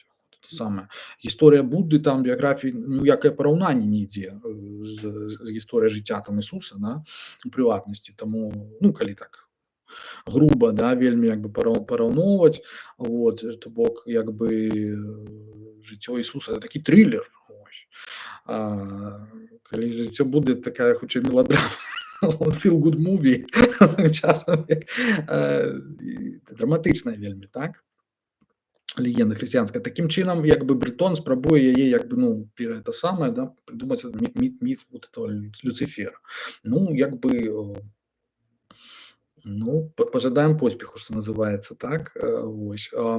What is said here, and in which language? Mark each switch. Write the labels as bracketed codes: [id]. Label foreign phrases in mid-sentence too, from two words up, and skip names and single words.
[be] Самая гісторыя Будды, там біяграфіі ніякае параўнанне не ідзе з гісторыяй жыцця там Ісуса, да, у прыватнасці, таму, ну, калі так груба, да, вельмі як бы параўноўваць, вот, то бок як бы жыццё Ісуса это такі трылер, ось. Калі жыццё Будды такая хутчэй меладрама, [en] feel good movie, [be] часам драматычная вельмі, так, легенда хрысціянская. Такім чынам, як бы брэтон спрабуе яе як бы, ну, это самае, да, придумаць міт [ru] вот этого [be] Люцифера. Ну, як бы, ну, пожадаем поспеху, што называецца, так, вось.